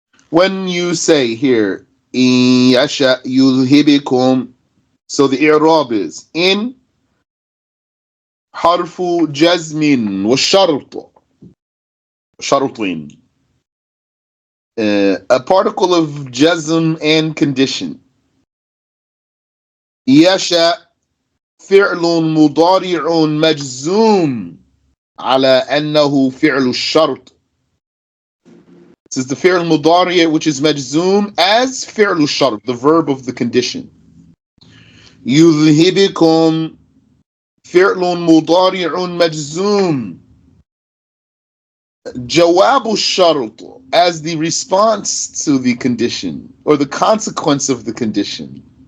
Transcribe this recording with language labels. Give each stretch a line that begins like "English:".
English: When you say here,
Arabic: إِن يَشَأْ يُذْهِبِكُمْ,
English: so the i'rab is in
Arabic: حرف جزم والشرط شرطين,
English: a particle of jazm and condition.
Arabic: يشأ فعل مضارع مجزوم على أنه فعل الشرط.
English: This is the fi'l mudari' which is majzoom as fi'l shart, the verb of the condition.
Arabic: يذهبكم فعل مضارع مجزوم جواب الشرط
English: as the response to the condition
Arabic: or the consequence of the condition.